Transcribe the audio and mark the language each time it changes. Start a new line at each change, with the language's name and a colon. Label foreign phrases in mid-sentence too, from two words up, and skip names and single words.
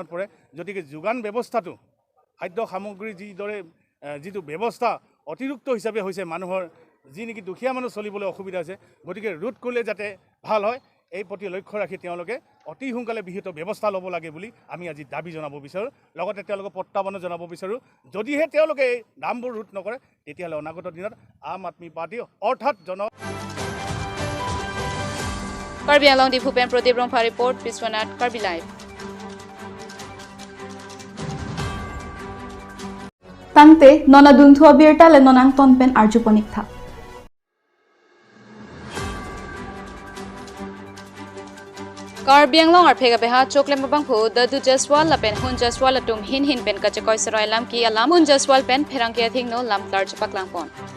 Assamese: পৰে গতিকে যোগান ব্যৱস্থাটো খাদ্য সামগ্ৰীৰ যিটো ব্যৱস্থা অতিৰিক্ত হিচাপে হৈছে মানুহৰ যি নেকি দুখীয়া মানুহ চলিবলৈ অসুবিধা হৈছে গতিকে ৰোধ কৰিলে যাতে ভাল হয় এই প্ৰতি লক্ষ্য ৰাখি তেওঁলোকে অতি সোনকালে বিহিত ব্যৱস্থা ল'ব লাগে বুলি আমি আজি দাবী জনাব বিচাৰোঁ লগতে তেওঁলোকক প্ৰত্যাহ্বানো জনাব বিচাৰোঁ যদিহে তেওঁলোকে এই দামবোৰ ৰোধ নকৰে তেতিয়াহ'লে অনাগত দিনত আম আদমি পাৰ্টি অৰ্থাৎ কাৰ্বি আংলং দি ভূপেন প্ৰদীপ ৰংফা ৰিপৰ্ট বিশ্বনাথ কাৰ্বি লাইভ
Karbi: Tangte nona duntu Abirta le nonang tonpen arjuponik tha. Karbi Anglong ar phega beha choklem babang phu dadu jaswal la pen hun jaswal la tum hin pen ka chakoi sarai lam ki alam hun jaswal pen pherang ke thing no lam tar chapak lang pon